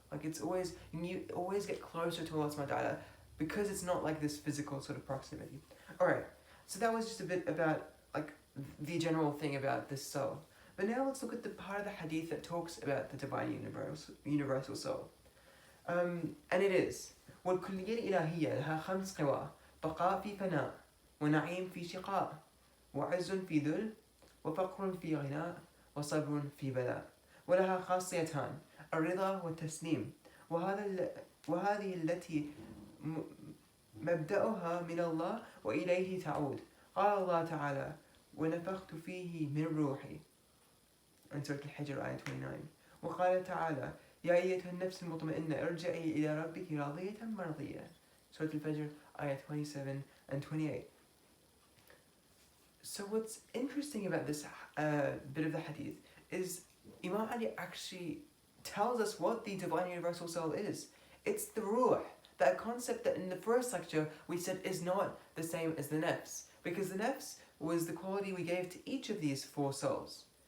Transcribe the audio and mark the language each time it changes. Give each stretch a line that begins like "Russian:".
English: Like you always get closer to Allah subhanahu wa ta'ala because it's not like this physical sort of proximity. Alright, so that was just a bit about like the general thing about this soul. But now let's look at the part of the hadith that talks about the divine universal soul. And it is
Arabic: والكلية الإلهية لها 5 قوى بقاء في فناء ونعيم في شقاء وعز في ذل وفقر في غناء وصبر في بلاء ولها خاصيتان الرضا والتسليم وهذه التي مبدأها من الله وإليه تعود. قال الله تعالى ونفخت فيه من روحي
English: in Surah Al-Hijr ayah 29.
Arabic: وقال تعالى يا أيتها النفس المطمئنة ارجعي إلى ربك راضية مرضية.
English: Surah Al-Fajr ayah 27 and 28. So what's interesting about this bit of the hadith is Imam Ali actually tells us what the divine universal soul is. It's the ruh, that concept that in the first lecture we said is not the same as the nafs, because the nafs was the quality we gave to each of these 4 souls.